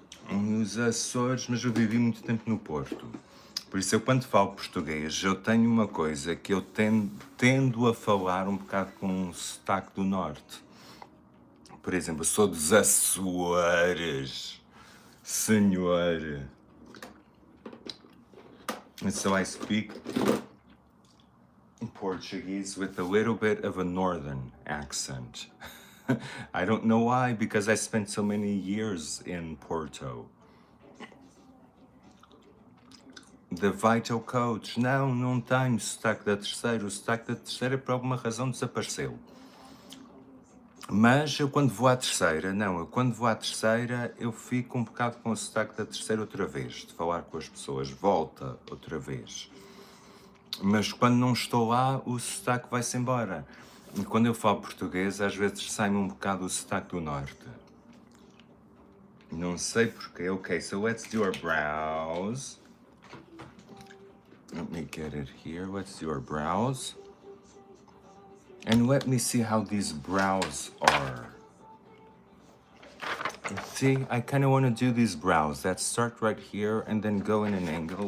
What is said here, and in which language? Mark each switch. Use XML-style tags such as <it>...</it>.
<pt>Nos Açores, mas eu vivi muito tempo no Porto. Por isso eu quando falo português, eu tenho uma coisa que eu tendo a falar um bocado com um sotaque do norte. Por exemplo, eu sou dos Açores, senhor.</pt> <en>And so I speak Portuguese with a little bit of a northern accent. I don't know why, because I spent so many years in Porto. The Vital Coach.</en> <pt>Não tenho sotaque da terceira. O sotaque da terceira por alguma razão desapareceu. Mas eu quando vou à terceira, eu fico um bocado com o sotaque da terceira outra vez, de falar com as pessoas, volta outra vez. Mas quando não estou lá, o sotaque vai-se embora. E quando eu falo português, às vezes sai-me um bocado o sotaque do norte. Não sei porquê.</pt> <en>Okay, so let's do our brows. Let me get it here. Let's do our brows. And let me see how these brows are. See, I kind of want to do these brows that start right here and then go in an angle.</en>